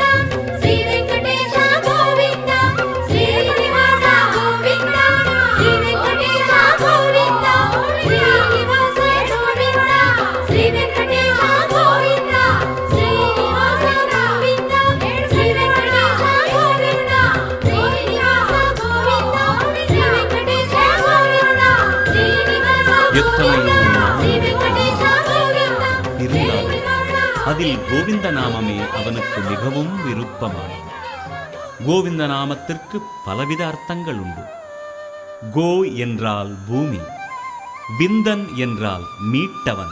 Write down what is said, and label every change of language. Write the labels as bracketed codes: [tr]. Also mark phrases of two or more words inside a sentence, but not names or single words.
[kn] ಶ್ರೀ ವೆಂಕಟೇಶ ಗೋವಿಂದ ಶ್ರೀನಿವಾಸ ಗೋವಿಂದ ಶ್ರೀ ವೆಂಕಟೇಶ ಗೋವಿಂದ ಶ್ರೀನಿವಾಸ ಗೋವಿಂದ ಶ್ರೀ ವೆಂಕಟೇಶ ಗೋವಿಂದ ಶ್ರೀನಿವಾಸ ಗೋವಿಂದ ಶ್ರೀ ವೆಂಕಟೇಶ ಗೋವಿಂದ ಶ್ರೀನಿವಾಸ ಗೋವಿಂದ ಶ್ರೀ ವೆಂಕಟೇಶ ಗೋವಿಂದ ಶ್ರೀನಿವಾಸ [ta] இருந்தாலும் அதில் கோவிந்த நாமமே அவனுக்கு மிகவும் விருப்பமானது. கோவிந்த நாமத்திற்கு பலவித அர்த்தங்கள் உண்டு. கோ என்றால் பூமி, விந்தன் என்றால் மீட்டவன்.